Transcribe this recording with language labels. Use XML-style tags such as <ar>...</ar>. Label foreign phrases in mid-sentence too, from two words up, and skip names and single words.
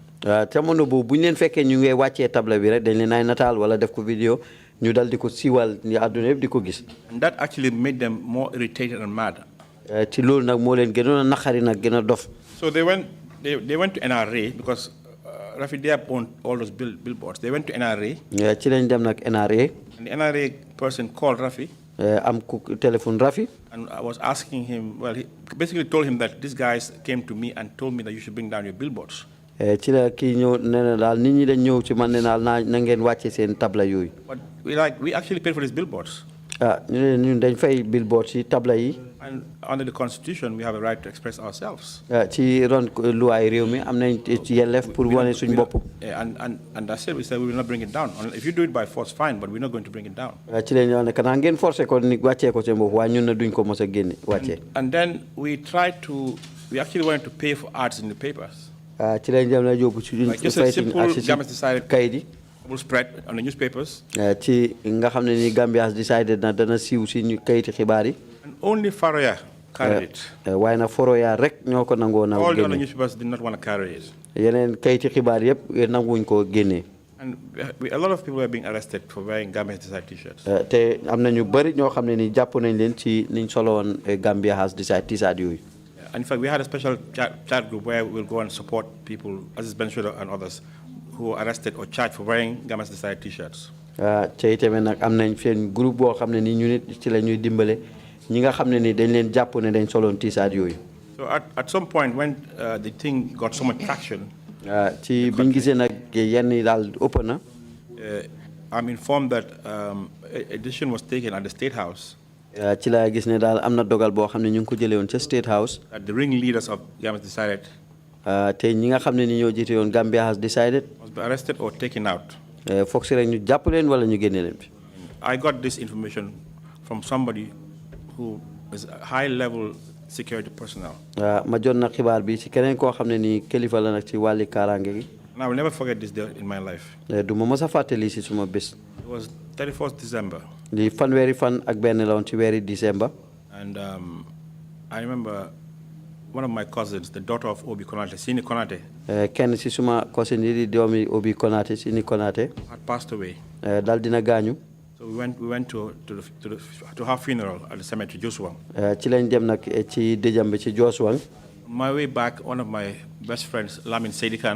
<wo>jamono boobu bu ñu leen fekkee ñu ngi wàccee table bi rek dañ leen ay nataal wala def ko vidéo ñu dal di ko siiwal ni àdduna yëpp di ko gis.</wo> <en>And that actually made them more irritated and mad.</en> <wo>ci loolu nag moo leen gënoon a naqari nag gën a dof.</wo> <en>So they went to NRA because Rafi Diab owned all those billboards. They went to NRA.</en> <wo>ci lañ dem nag NRA.</wo> <en>And the NRA person called Rafi.</en> <wo>am ku téléphone Rafi.</wo> <en>And I was asking him, well, he basically told him that these guys came to me and told me that you should bring down your billboards.</en> <wo>ci la kii ñëw nee na daal nit ñi dañ ñëw ci man ne daal na ngeen wàcce seen tabla yooyu.</wo> <en>But we actually paid for these billboards.</en> <wo>ñu ne ñun dañ fay billboards yi tabla yi.</wo> <en>And under the Constitution, we have a right to express ourselves.</en> <wo>ci ron luwaay réew mi am nañ ci yelleef pour wane suñ bopp.</wo> <en>And I said, we said we will not bring it down. If you do it by force, fine, but we're not going to bring it down.</en> <wo>ci lañ ñëw ne kanaa ngeen forcé ko ni wàccee ko seen bopp waaye ñun na duñ ko mos a génne wàccee.</wo> <en>And then we actually wanted to pay for ads in the papers.</en> <wo>ci lañ dem na yóbbu ci</wo> <en>like just a simple Gambia decided</en> <wo>kayit yi.</wo> <en>Will spread on the newspapers.</en> <wo>ci nga xam ne ni Gambia has decided na dana siiw si ñu kayiti xibaar yi.</wo> <en>And only Faroya carried it.</en> <wo>waaye na Faroya rek ñoo ko nangoo na</wo> <en>all the other newspapers did not want to carry it.</en> <wo>yeneen kayiti xibaar yëpp nanguwuñ ko génnee.</wo> <en>And a lot of people were being arrested for wearing Gambia Decide t-shirts.</en> <wo>te am na ñu bëri ñoo xam ne ni jàpp nañ leen ci niñ solo woon Gambia has decided t-shirt yooyu.</wo> <en>In fact, we had a special chat group where we'll go and support people, as is Bensuda and others, who are arrested or charged for wearing Gambia Decide t-shirts.</en> <wo>te itamit nag am nañ seen groupe boo xam ne ni ñu nit ci la ñuy dimbale ñi nga xam ne ni dañ leen jàpp ne dañ soloon t-shirt yooyu.</wo> <en>So at some point when the thing got so much traction,</en> <wo>ci biñ gisee nag yenn yi daal ëpp na.</wo> <en>I'm informed that a decision was taken at the State House.</en> <wo>ci la gis ne daal am na dogal boo xam ne ñu ngi ko jëlee woon ca State House.</wo> <en>That the ringleaders of Gambia Decided.</en> <wo>te ñi nga xam ne ni ñoo jiite woon Gambia has decided.</wo> <en>Must be arrested or taken out.</en> <wo>foog si rek ñu jàpp leen wala ñu génne leen fi.</wo> <en>I got this information from somebody who is a high-level security personnel.</en> <wo>ma jot na xibaar bi ci keneen koo xam ne ni kilifa la nag ci wàlli kaaraange gi.</wo> <en>And I will never forget this day in my life.</en> <wo>du ma mës a fàttali si suma bés.</wo> <en>It was 31st December.</en> <wo>li fanweeri fan ak benn la woon ci weeri December.</wo> <en>And I remember one of my cousins, the daughter of Obi Konate, Sini Konate.</en> <wo>kenn si suma cousin yi di doomi Obi Konate, Sini Konate.</wo> <en>Had passed away.</en> <wo>dal dina gaañu.</wo> <en>So we went to her funeral at the cemetery, Josuang.</en> <wo>ci lañ dem nag ci dëjam bi ci Josuang.</wo> <en>On my way back, one of my best friends, Lamin Sedikan.</en>